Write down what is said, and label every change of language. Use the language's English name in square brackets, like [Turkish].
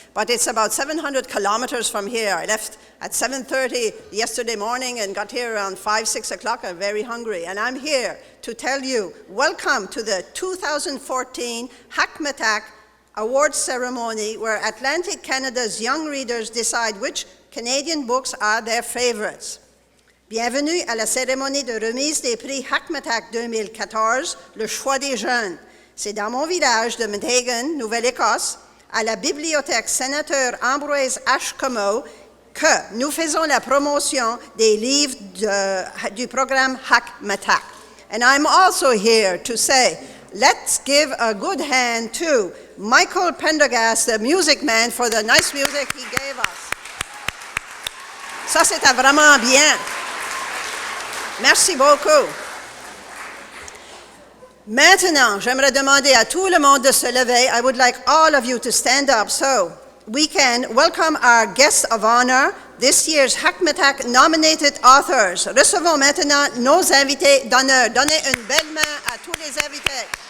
[English] But it's about 700 kilometers from here. I left at 7:30 yesterday morning and got here around 5, 6 o'clock. I'm very hungry. And I'm here to tell you, welcome to the 2014 Hackmatack Awards ceremony, where Atlantic Canada's young readers decide which Canadian books are their favorites. [French] Bienvenue à la cérémonie de remise des prix Hackmatack 2014, le choix des jeunes. C'est dans mon village de Meteghan, Nouvelle-Écosse, à la bibliothèque Sénateur Ambroise H. Comeau, que nous faisons la promotion des livres du programme Hackmatack. [English] And I'm also here to say, let's give a good hand to Michael Pendergast, the music man, for the nice music he gave us. [French] Ça, c'était vraiment bien. Merci beaucoup. Maintenant, j'aimerais demander à tout le monde de se lever. [English] I would like all of you to stand up so we can welcome our guests of honor, this year's Hackmatack nominated authors. [French] Recevons maintenant nos invités d'honneur. Donnez une belle main à tous les invités.